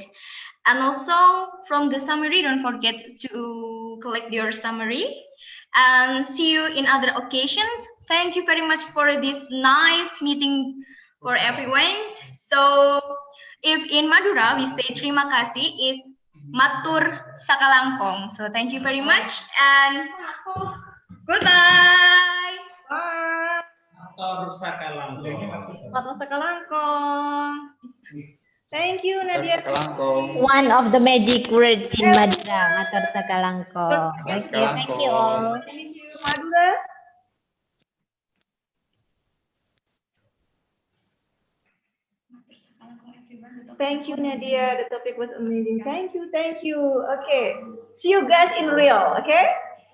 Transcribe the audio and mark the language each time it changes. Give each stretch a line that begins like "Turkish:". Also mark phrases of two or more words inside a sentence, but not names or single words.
English: And also from the summary, don't forget to collect your summary. And see you in other occasions. Thank you very much for this nice meeting for everyone. So if in Madura we say
Indonesian: terima kasih
English: is
Madurese: matur sakalangkong.
English: So thank you very much and goodbye. Bye.
Madurese: Matur sakalangkong. Matur sakalangkong.
English: Thank you, Nadia. One of the magic words in Madura,
Madurese: matur sakalangkong.
English: Okay, thank you all. Thank you, Madura. Thank you, Nadia. The topic was amazing. Thank you. Okay. See you guys in real, okay?